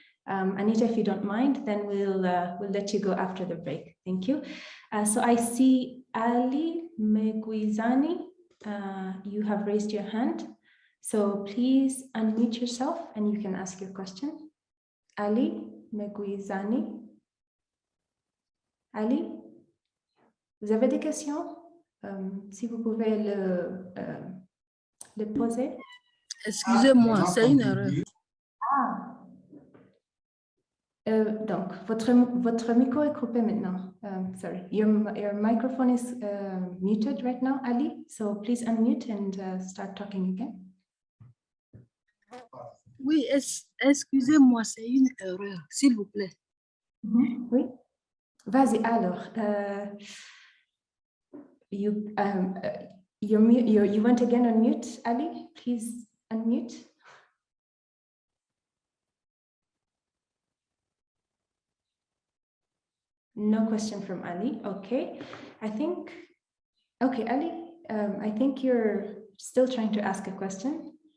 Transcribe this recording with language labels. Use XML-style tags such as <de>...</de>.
<en>Anita, if you don't mind, then we'll let you go after the break. Thank you. So I see Ali Meguizani, you have raised your hand. So please unmute yourself and you can ask your question. Ali Meguizani.</en> <fr>Ali, vous avez des questions? Si vous pouvez le poser. Excusez-moi, c'est une erreur. Ah. Donc, votre micro est coupé maintenant.</fr> <en>Sorry, your microphone is muted right now, Ali. So please unmute and start talking again.</en> <fr>Oui, excusez-moi, c'est une erreur, s'il vous plaît. Oui, vas-y alors.</fr> <en>You went again on mute, Ali. Please unmute. No question from Ali. Okay, okay, Ali, I think you're still trying to ask a question.</en>